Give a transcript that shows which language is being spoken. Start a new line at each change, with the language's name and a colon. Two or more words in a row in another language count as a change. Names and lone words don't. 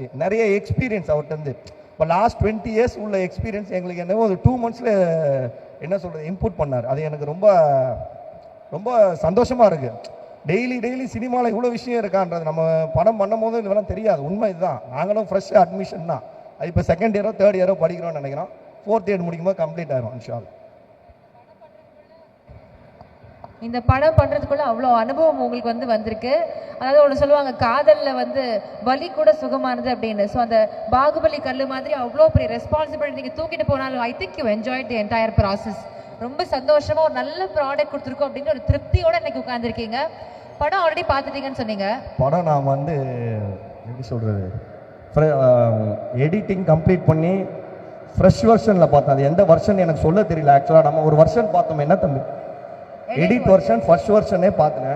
Tamil: நிறைய எக்ஸ்பீரியன்ஸ் அவர்கிட்ட. இப்போ
English: last 20 years
Tamil: உள்ள எக்ஸ்பீரியன்ஸ் எங்களுக்கு என்னவோ ஒரு 2 monthஸில் என்ன சொல்கிறது இன்புட் பண்ணார். அது எனக்கு ரொம்ப ரொம்ப சந்தோஷமாக இருக்குது. டெய்லி சினிமாவில் இவ்வளோ விஷயம் இருக்கான்றது நம்ம படம் பண்ணும் போது இதெல்லாம் தெரியாது. உண்மை இதுதான். நாங்களும்
English: fresh admission
Tamil: தான். அது இப்போ
English: 2nd year 3rd year
Tamil: படிக்கிறோம்னு நினைக்கிறோம்.
English: 4th year
Tamil: முடிக்கும்போது கம்ப்ளீட் ஆயிரும்
Arabic: إن شاء الله.
Tamil: இந்த படம் பண்ணுறதுக்குள்ள அவ்வளோ அனுபவம் உங்களுக்கு வந்திருக்கு. அதாவது ஒன்று சொல்லுவாங்க, காதலில் வலி கூட சுகமானது அப்படின்னு. ஸோ அந்த பாகுபலி கல்லு மாதிரி அவ்வளோ பெரிய ரெஸ்பான்சிபிலிட்டி நீங்கள் தூக்கிட்டு போனாலும்
English: I think you enjoyed the entire process.
Tamil: ரொம்ப சந்தோஷமாக ஒரு நல்ல ப்ராடக்ட் கொடுத்துருக்கோம் அப்படின்னு ஒரு திருப்தியோட இன்னைக்கு உட்காந்துருக்கீங்க. படம் ஆல்ரெடி பார்த்துட்டீங்கன்னு சொன்னீங்க. படம் நான் எப்படி சொல்கிறது,
English: editing complete
Tamil: பண்ணி
English: fresh version
Tamil: பார்த்தேன். அது எந்த வெர்ஷன் எனக்கு சொல்ல தெரியல. ஆக்சுவலாக நம்ம ஒரு வெர்ஷன் பார்த்தோம், என்ன தம்பி,
English: edit version first version
Tamil: பார்த்துனேன்.